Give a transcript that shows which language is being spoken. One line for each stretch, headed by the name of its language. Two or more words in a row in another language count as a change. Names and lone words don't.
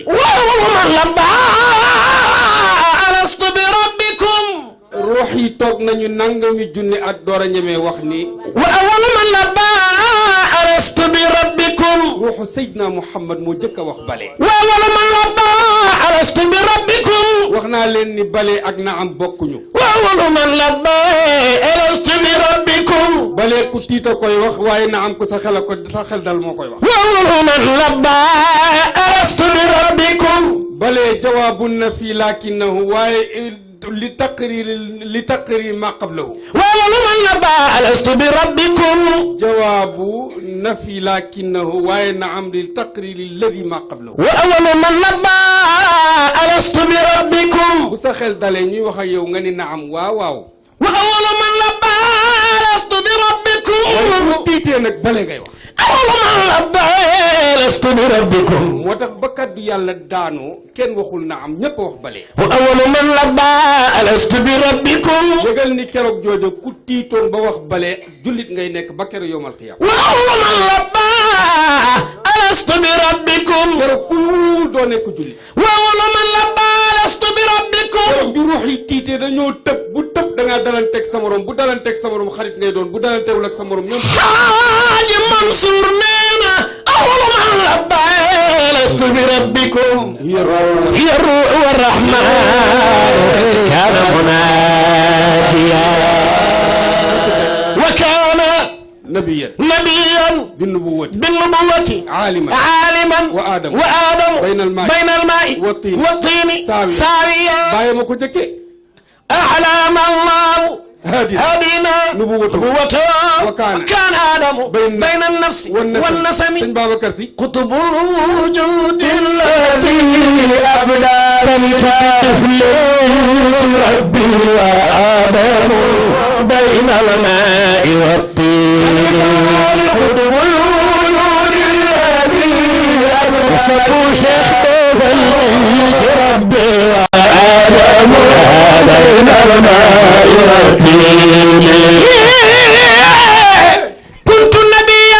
Arabic: وأول من لبى ألست بربكم
Wolof: ruux yi toog nañu nangami junni at door a ñemee wax ni
Arabic: وأول من لبى ألست بربكم
Wolof: ruuxu Seydina Muhammad moo jëkk a wax bale
Arabic: وأول من لبى ألست بربكم
Wolof: wax naa leen ni bale ak naam bokkuñu
Arabic: wa وأول من لبى ألست بربكم
Wolof: balee ku tiita koy wax waaye na am ko sa xel dal moo koy wax
Arabic: وأول من لبى ألست بربكم بلى جواب نفي لكنه waaye لتقرير ما قبله وأول من لبى ألست بربكم جواب نفي لكنه
Wolof: waaye na am
Arabic: لتقرير الذي ما قبله وأول من لبى ألست بربكم
Wolof: bu sa xel dalee ñuy wax ak yow nga ni na am waaw waaw
Arabic: وأول من لبى ألست بربكم
Wolof: waaye bu tiitee nag balee ngay wax
Arabic: أول من لبى ألست بربكم
Wolof: moo tax ba kaddu yàlla daanoo kenn waxul na am ñëpp wax balee
Arabic: وأول من لبى ألست بربكم
Wolof: yëgal ni keroog joojo ku tiitoon ba wax balee jullit ngay nekk ba keroog
Arabic: يوم القيامة وأول من لبى ألست بربكم
Wolof: keroog ku doo nekk jullit
Arabic: وأول من لبى ألست بربكم
Wolof: keroog bi ruux yi tiitee dañoo tëb bu tëb da ngaa dalanteeg sa morom bu dalanteeg sa morom xarit ngay doon bu dalanteewul ak sa morom ñoom
Arabic: حاج منصور نينا أول من لبى ألست بربكم هي الروح والرحمن كان مناجيا وكان nabiyan نبيا بالنبوة بالنبوة عالما وآدم بين الماء والطين ساويا
Wolof: bàyyi ma ko jëkkee
Arabic: أعلم الله هدينا نبوته وكان آدم بين النفس والنسم
Wolof: sëñ Babacar Si
Arabic: قطب الوجود الذي أبدى تلتف ربي وآدم بين الماء والطين قطب الوجود الذي أبدى شيخ ربي وآدم بين الماء والطين كنت نبيا